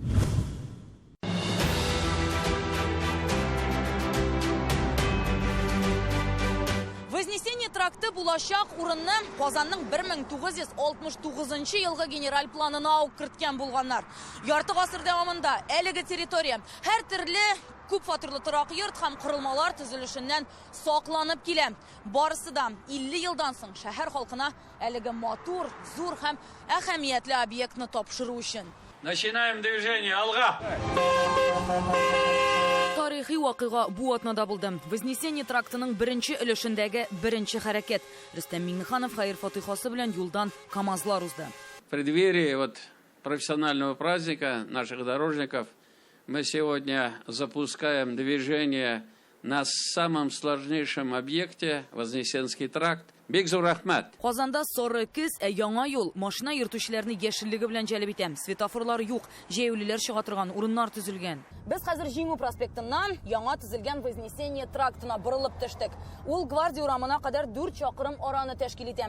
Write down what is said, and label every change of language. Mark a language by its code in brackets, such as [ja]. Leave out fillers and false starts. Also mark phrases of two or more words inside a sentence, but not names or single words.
[tt] Вознесение тракты булачак урынны Казанның 1969 елгы генераль планына ук керткән булганнар. Ярты гасыр дәвамында әлеге территория һәр төрле күп фатирлы торак йорт һәм корылмалар төзелешеннән сакланып килә. Барысы да 50 елдан соң шәһәр халкына әлеге матур, зур һәм әһәмиятле объектны тапшыру өчен. [ru] Начинаем движение. [tt] Алга! Тарихи вакыйга бу атнада булды. Вознесение трактының беренче өлешендәге беренче хәрәкәт. Рөстәм Миңнеханов хәер фатихасы белән юлдан КАМАЗлар узды. [ru] В преддверии профессионального праздника наших дорожников мы сегодня запускаем движение на самом сложнейшем объекте Вознесенский тракт. [tt] Бик зур рәхмәт. Казанда сары көз, яңа юл машина йөртүчеләрне яшеллеге белән җәлеп итә. Светофорлар юк, җәяүлеләр чыга торган урыннар төзелгән. Без хәзер Җиңү проспектыннан яңа төзелгән Вознесение трактына борылып төштек. Ул Гвардия урамына кадәр 4 чакрым араны тәшкил итә.